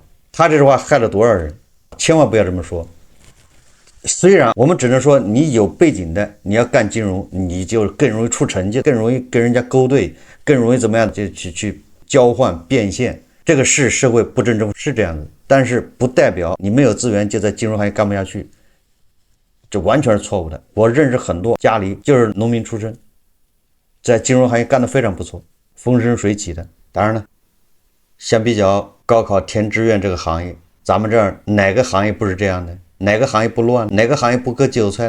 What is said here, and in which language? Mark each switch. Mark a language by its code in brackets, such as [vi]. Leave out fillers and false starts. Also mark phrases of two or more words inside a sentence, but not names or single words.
[zh] 他這句話害了多少人？千萬不要這麼說。雖然我們只能說你有背景的，你要幹金融，你就更容易出成績，更容易跟人家勾兌，更容易怎麼樣就去交換变现。這個是社會不正正是這樣的，但是不代表你沒有資源就在金融行業幹不下去，這完全是錯誤的。我認識很多家裡就是農民出身，在金融行業幹得非常不錯，風生水起的。當然了，相比較高考填志願這個行業，咱們這兒哪個行業不是這樣的？哪個行業不亂？哪個行業不割韭菜？